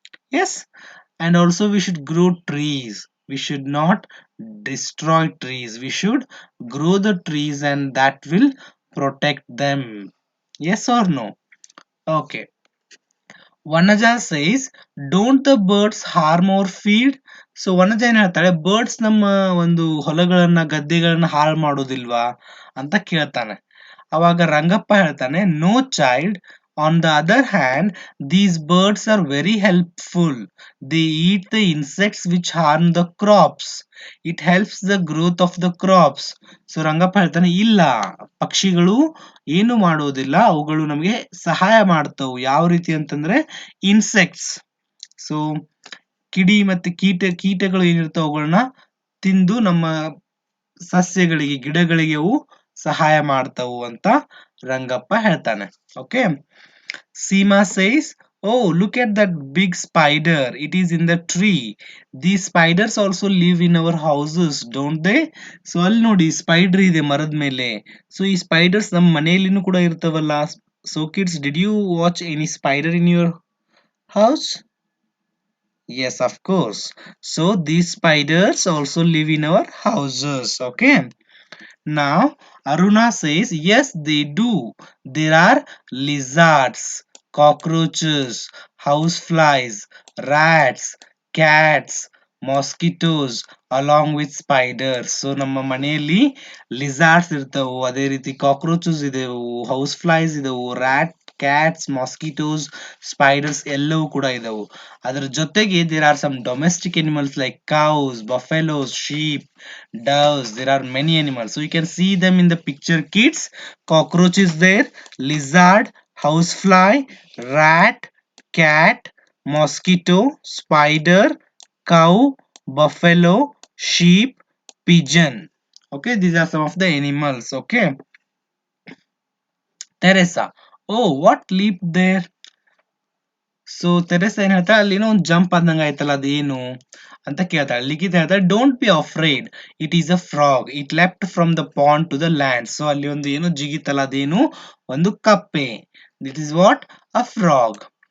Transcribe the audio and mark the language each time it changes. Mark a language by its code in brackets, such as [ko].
[en] Yes, and also we should grow trees. We should not destroy trees, we should grow the trees, and that will protect them. Yes or no? Okay. Vanaja says, don't the birds harm or feed? [kn] So Vanaja ಏನ್ ಹೇಳ್ತಾಳೆ, birds ನಮ್ಮ ಒಂದು ಹೊಲಗಳನ್ನ ಗದ್ದೆಗಳನ್ನ ಹಾಳು ಮಾಡೋದಿಲ್ವಾ ಅಂತ ಕೇಳ್ತಾನೆ. ಅವಾಗ ರಂಗಪ್ಪ ಹೇಳ್ತಾನೆ, [en] No child, on the other hand these birds are very helpful. They eat the insects which harm the crops. It helps the growth of the crops. [kn] So Rangappa ಹೇಳ್ತಾನೆ, ಇಲ್ಲ, ಪಕ್ಷಿಗಳು ಏನು ಮಾಡೋದಿಲ್ಲ, ಅವುಗಳು ನಮಗೆ ಸಹಾಯ ಮಾಡ್ತವು. ಯಾವ ರೀತಿ ಅಂತಂದ್ರೆ ಇನ್ಸೆಕ್ಟ್ಸ್. ಸೊ ಕಿಡಿ ಮತ್ತೆ ಕೀಟಗಳು ಏನಿರ್ತಾವ ಅವುಗಳನ್ನ ತಿಂದು ನಮ್ಮ ಸಸ್ಯಗಳಿಗೆ, ಗಿಡಗಳಿಗೆ ಅವು ಸಹಾಯ ಮಾಡ್ತವು ಅಂತ ರಂಗಪ್ಪ ಹೇಳ್ತಾನೆ. Okay. [en] Seema says, oh, look at that big spider. It is in the tree. These spiders also live in our houses, don't they? [kn] So ಅಲ್ಲಿ ನೋಡಿ, ಸ್ಪೈಡರ್ ಇದೆ ಮರದ ಮೇಲೆ. ಸೊ ಈ ಸ್ಪೈಡರ್ಸ್ ನಮ್ಮ ಮನೆಯಲ್ಲಿನೂ ಕೂಡ ಇರ್ತಾವಲ್ಲ. [en] So kids, did you watch any spider in your house? Yes, of course. So these spiders also live in our houses. Okay. Now Aruna says, yes, they do. There are lizards, cockroaches, houseflies, rats, cats, mosquitoes along with spiders. [kn] So ನಮ್ಮ ಮನೆಯಲ್ಲಿ ಲಿಸಾರ್ಡ್ಸ್ ಇರ್ತವು, ಅದೇ ರೀತಿ cockroaches ಇದೆವು, house flies ಇದೆವು, rat, cats, mosquitoes, spiders ಎಲ್ಲವೂ ಕೂಡ ಇದಾವು. ಅದರ ಜೊತೆಗೆ [en] there are some domestic animals like cows, buffaloes, sheep, doves. There are many animals. So you can see them in the picture, kids. Cockroach is there, lizard, housefly, rat, cat, mosquito, spider, cow, buffalo, sheep, pigeon. Okay, these are some of the animals. Okay. Teresa, oh, what leaped there? [kn] So ತೆರೆಸ ಏನ್ ಹೇಳ್ತಾಳೆ, ಅಲ್ಲಿ ಏನೋ ಒಂದು jump ಆದಂಗ ಆಯ್ತಲ್ಲ, ಅದೇನು ಅಂತ ಕೇಳ್ತಾಳೆ. ಲಿಖಿತ ಹೇಳ್ತಾಳೆ, [en] Don't be afraid, it is a frog, it left from the pond to the land. [kn] So ಅಲ್ಲಿ ಒಂದು ಏನು ಜಿಗಿತಲ್ಲ, ಅದೇನು ಒಂದು ಕಪ್ಪೆ. [en] This is what, a frog.